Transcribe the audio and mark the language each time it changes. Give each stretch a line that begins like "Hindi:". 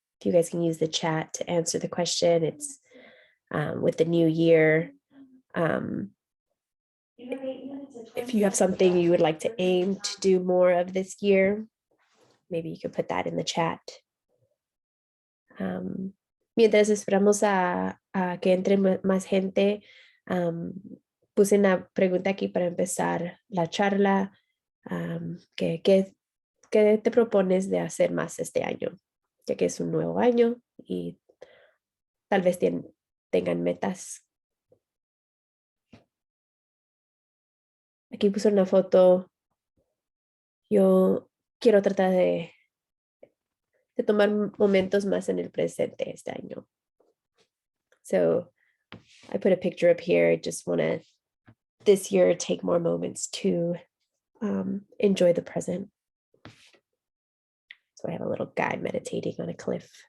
English: If you guys can use the chat to answer the question, it's with the new year. If you have something you would like to aim to do more of this year, maybe you could put that in the chat.
Spanish: Mientras esperamos a que entre más gente, puse una pregunta aquí para empezar la charla. ¿Qué te propones de hacer más este año? Ya que es un nuevo año y tal vez tengan metas. Aquí puse una foto. Yo quiero tratar de tomar momentos más en el presente este año.
English: So I put a picture up here. I just want to this year take more moments to enjoy the present. So I have a little guy meditating on a cliff.